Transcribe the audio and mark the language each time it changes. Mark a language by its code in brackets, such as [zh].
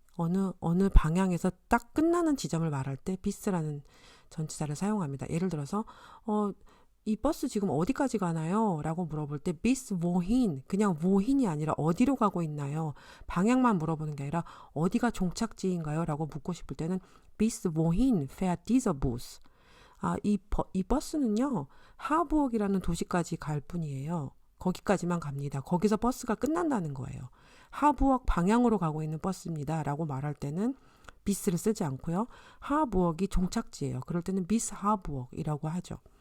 [ko] 어느 방향에서 딱 끝나는 지점을 말할 때 bis라는 전치사를 사용합니다. 예를 들어서 이 버스 지금 어디까지 가나요? 라고 물어볼 때 bis wohin, 그냥 wohin이 아니라 어디로 가고 있나요? 방향만 물어보는 게 아니라 어디가 종착지인가요? 라고 묻고 싶을 때는 [de] bis wohin fährt dieser Bus? [ko] 이 버스는요, 하부옥이라는 도시까지 갈 뿐이에요. 거기까지만 갑니다. 거기서 버스가 끝난다는 거예요. 하부옥 방향으로 가고 있는 버스입니다. 라고 말할 때는 비스를 쓰지 않고요. 하부옥이 종착지예요. 그럴 때는 비스 하부옥이라고 하죠.